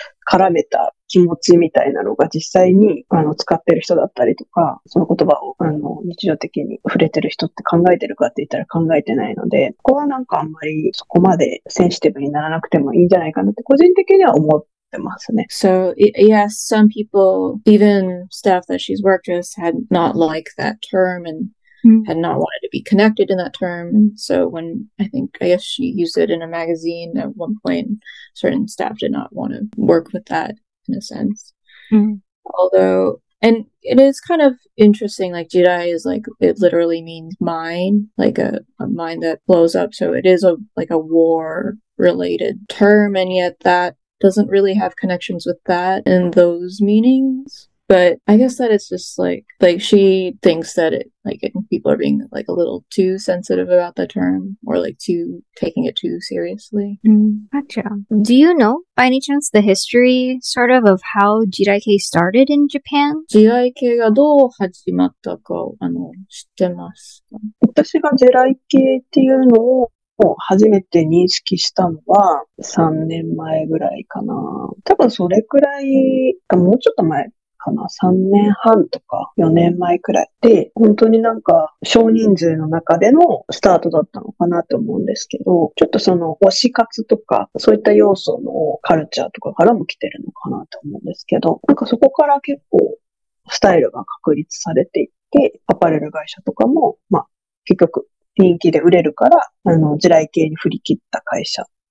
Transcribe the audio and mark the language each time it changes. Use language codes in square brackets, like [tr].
[ja] 絡めた気持ちみたいなのが実際に使ってる人だったりとか、その言葉を日常的に触れてる人って考えてるかって言ったら考えてないので、ここはなんかあんまりそこまでセンシティブにならなくてもいいんじゃないかなって個人的には思ってますね。 [en] So, yes, some people, even staff that she's worked with, had not liked that term and had not wanted to be connected in that term. And so I guess she used it in a magazine at one point, certain staff did not want to work with that in a sense. Although, and it is kind of interesting, like jirai is like, it literally means mine, like a mine that blows up. So it is like a war related term, and yet that doesn't really have connections with that and those meanings. But I guess that it's just like she thinks that people are being like a little too sensitive about the term or like too taking it too seriously. Gotcha. Do you know by any chance the history sort of how Jiraike started in Japan? [ja] 時代系がどう始まったか知ってますか？私が地雷系っていうのを初めて認識したのは3年前ぐらいかな。多分それくらい、もうちょっと前かな。 3年半とか4年前くらいで、本当になんか少人数の中でのスタートだったのかなと思うんですけど、ちょっとその推し活とかそういった要素のカルチャーとかからも来てるのかなと思うんですけど、なんかそこから結構スタイルが確立されていって、アパレル会社とかも、結局人気で売れるから、地雷系に振り切った会社。